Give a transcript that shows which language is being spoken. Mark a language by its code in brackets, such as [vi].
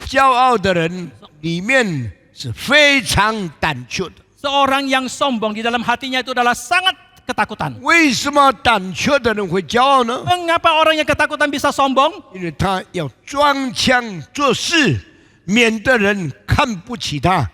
[zh] 骄傲的人里面是非常胆怯的。 [id] Seorang yang sombong di dalam hatinya itu adalah sangat ketakutan. [zh] 为什么胆怯的人会骄傲呢？ [id] Mengapa orang yang ketakutan bisa sombong? [zh] 因为他要装腔作势，免得人看不起他。